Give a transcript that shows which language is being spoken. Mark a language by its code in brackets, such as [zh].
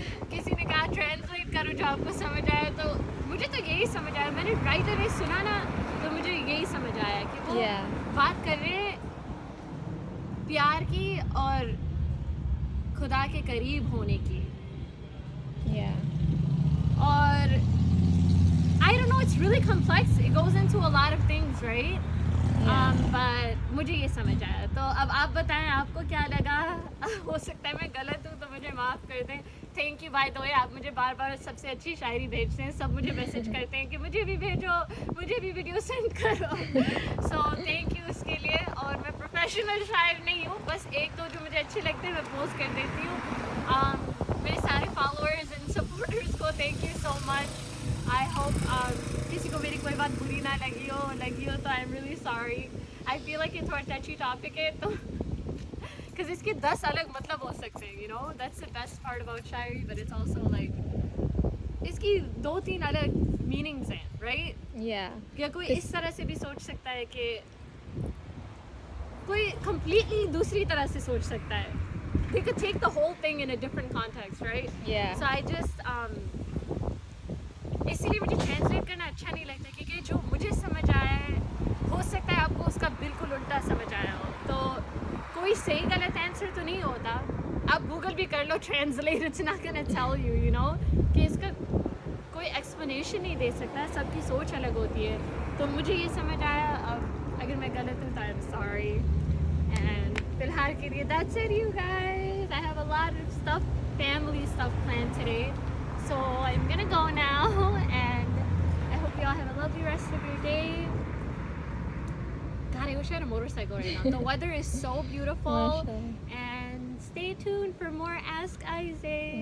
[hi] किसी ने कहा ट्रांसलेट करो जो आपको समझ आया, तो मुझे तो यही समझ आया. मैंने राइट अवे सुना ना, तो मुझे यही समझ आया कि वो [en] Yeah. [hi] बात कर रहे हैं प्यार की और खुदा के करीब होने की. [en] Yeah. और I don't know, it's really complex. It goes into a lot of things, right? Yeah. [hi] But मुझे ये समझ आया. तो अब आप बताएं आपको क्या लगा. हो सकता है मैं गलत हूँ, तो मुझे माफ़ कर दें. [en] thank you by the way, [hi] आप मुझे बार बार सबसे अच्छी शायरी भेजते हैं. सब मुझे मैसेज करते हैं कि मुझे भी भेजो, मुझे भी वीडियो सेंड करो. [en] so thank you [hi] उसके लिए. और मैं प्रोफेशनल शायर नहीं हूँ, बस एक दो जो मुझे अच्छे लगते हैं मैं पोस्ट कर देती हूँ. मेरे सारे फॉलोअर्स एंड सपोर्टर्स को [en] Thank you so much. I hope [hi] किसी को मेरी कोई बात बुरी ना लगी हो तो [en] I am really sorry. I feel like [hi] ये थोड़ा टची टॉपिक है, तो बिकॉज इसके 10 अलग मतलब हो सकते हैं, [en] You know. That's the best part about shayari, but it's also like [hi] इसकी 2-3 अलग [en] Meanings हैं, right? Yeah. [hi] या कोई इस तरह से भी सोच सकता है कि कोई completely दूसरी तरह से सोच सकता है. [en] They could take the whole thing in a different context, right? Yeah. So I just [hi] इसीलिए मुझे ट्रांसलेट करना अच्छा नहीं लगता, क्योंकि जो मुझे समझ आया है, हो सकता है आपको उसका बिल्कुल उल्टा समझ आया हो. तो कोई सही गलत आंसर तो नहीं होता. आप गूगल भी कर लो, translate, [en] it's not gonna tell you, you know, [hi] कि इसका कोई एक्सप्लेनेशन नहीं दे सकता. सबकी सोच अलग होती है. तो मुझे ये समझ आया. अब अगर मैं गलत हूँ तो [en] I am sorry. And [hi] फिलहाल के लिए [en] that's it, you guys. I have a lot of stuff, family stuff planned today. So I'm gonna go now, and I hope you all have a lovely rest of your day. God, I wish I had a motorcycle right now. The weather is so beautiful. Mashallah. And stay tuned for more Ask Isaac.